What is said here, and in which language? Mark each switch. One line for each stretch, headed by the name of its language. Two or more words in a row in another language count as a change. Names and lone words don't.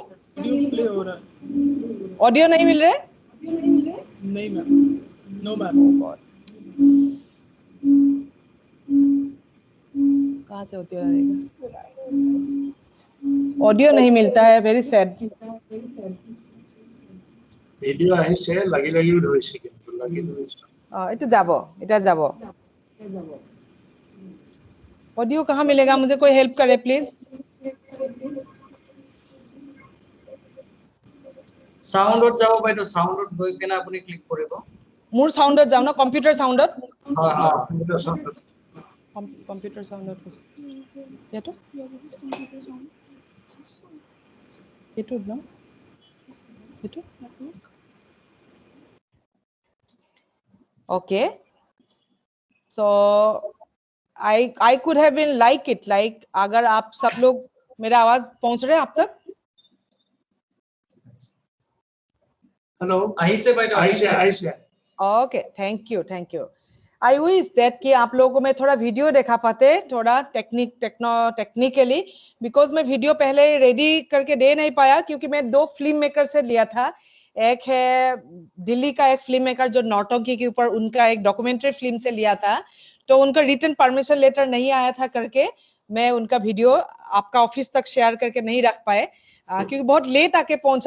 Hindi: वीडियो प्ले हो रहा है. ऑडियो नहीं मिल रहा है? नहीं मैम.
English: no ma'am.
Hindi: कहाँ से ऑडियो आएगा? ऑडियो नहीं मिलता है.
English: very sad.
Assamese: ভিডিও আহিছে, লাগিও ধৰিছে, কিন্তু লাগি ধৰিছে. এটা যাব.
Hindi: ऑडियो कहाँ मिलेगा? मुझे कोई हेल्प करे प्लीज.
Assamese: সাউন্ডত যাব বাইদেউ. সাউন্ডত গৈ কেনে আপুনি ক্লিক কৰিব. মোৰ সাউন্ডত যাও না, কম্পিউটাৰ সাউন্ডত. কম্পিউটাৰ সাউন্ডত এইটো এইটো ন এইটো.
English: Okay, so I could have been like it, like
Hindi: अगर आप सब लोग मेरा आवाज पहुंच रहे हैं आप तक? हेलो,
Assamese: আহিছে বাইদেউ. আহিছে.
English: Okay, thank you. I wish that
Hindi: कि आप लोगों को मैं थोड़ा वीडियो दिखा पाते, थोड़ा टेक्निकली, बिकॉज मैं वीडियो पहले रेडी करके दे नहीं पाया क्योंकि मैं 2
English: film maker
Hindi: से लिया था. एक है दिल्ली का एक
English: film maker
Hindi: जो नौटंकी के ऊपर उनका एक
English: documentary film
Hindi: से लिया था, तो उनका
English: written permission letter
Hindi: नहीं आया था करके मैं उनका वीडियो आपका ऑफिस तक शेयर करके नहीं रख पाए क्योंकि बहुत लेट आके पहुंचा.